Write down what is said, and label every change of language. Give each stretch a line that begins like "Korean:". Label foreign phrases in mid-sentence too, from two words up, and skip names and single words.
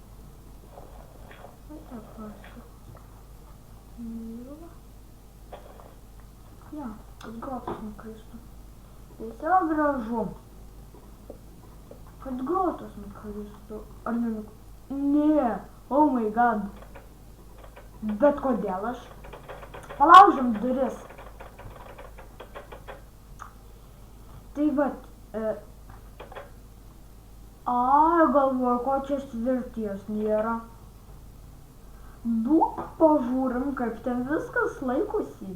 Lithuanian: Tai pasu. Myliu va. Ja, kad grotos nukristų. Tiesiog gražu. Kad grotos nukristų. Ar ne,
English: oh my god.
Lithuanian: Bet kodėl aš? Palaužim duris. Tai vat, galvoju, ko čia svirties nėra. Duok pažiūrim, kaip ten viskas laikosi.